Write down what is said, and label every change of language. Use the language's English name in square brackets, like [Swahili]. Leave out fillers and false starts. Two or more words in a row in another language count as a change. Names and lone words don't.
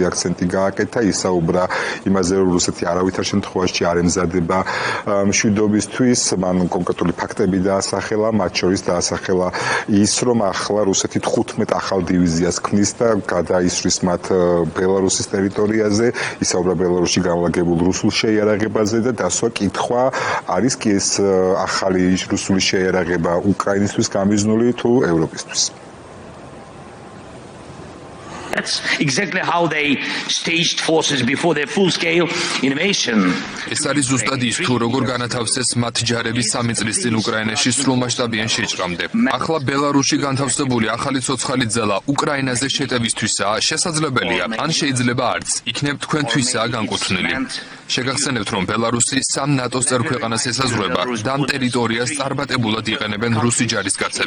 [Georgian] აქცენტი გააკეთა, ისაუბრა იმაზე, რომ რუსეთი არავითარ შემთხვევაში არ ემზადება მშვიდობისთვის, მან კონკრეტული ფაქტები დაასახელა, მათ შორის დაასახელა ის, რომ ახლა რუსეთი 15 ახალ დივიზიას ქმნის და გადაისვრის მათ ბელარუსის ტერიტორიაზე, ისაუბრა ბელარუსში განლაგებულ რუსულ შეიარაღებაზე და დასვა კითხვა, არის კი ეს ახალი რუსული შეიარაღება უკრაინისთვის გამიზნული თუ ევროპისთვის. [English] That's exactly how they staged forces before their full-scale invasion. [Georgian] ეს არის ზუსტად ის, თუ როგორ განათავსეს მათ ჯარები 3 წლის წინ უკრაინაში სრულმასშტაბიან შეჭრამდე. ახლა ბელარუსში განთავსებული ახალი ცოცხალი ძალა უკრაინაზე შეტევისთვისაა შესაძლებელია, ან შეიძლება არც, იქნებ თქვენთვისაა განკუთვნილი. შეგახსენებთ, რომ ბელარუსი 3 ნატოს წევრ ქვეყანას ესაზღვრება და ამ ტერიტორიას წარმატებულად იყენებენ რუსი ჯარისკაცები.